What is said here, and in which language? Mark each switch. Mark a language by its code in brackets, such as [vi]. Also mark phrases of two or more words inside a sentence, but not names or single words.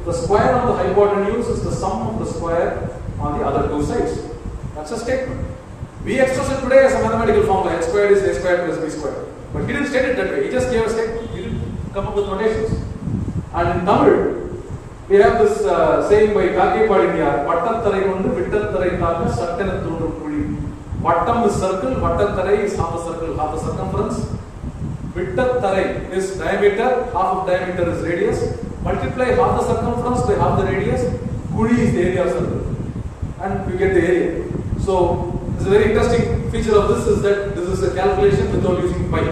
[en] The square of the hypotenuse is the sum of the square on the other two sides. That's a statement. We express it today as a mathematical formula. H squared is A squared plus B squared. But he didn't state it that way. He just gave a statement. He didn't come up with notations. And in Tamil, we have this saying by Kake Padiniyar, [ta] வட்டத்தரை கொண்டு விட்டத்தரை தாக்க சட்டென தோன்றும் குழி. [en] Vattam is circle, Vattattarai is half a circle, half a circumference. Vittattarai is diameter, half of diameter is radius. Multiply half the circumference by half the radius, kuli is the area of circle. And we get the area. So, this is a very interesting feature of this is that this is a calculation without using pi.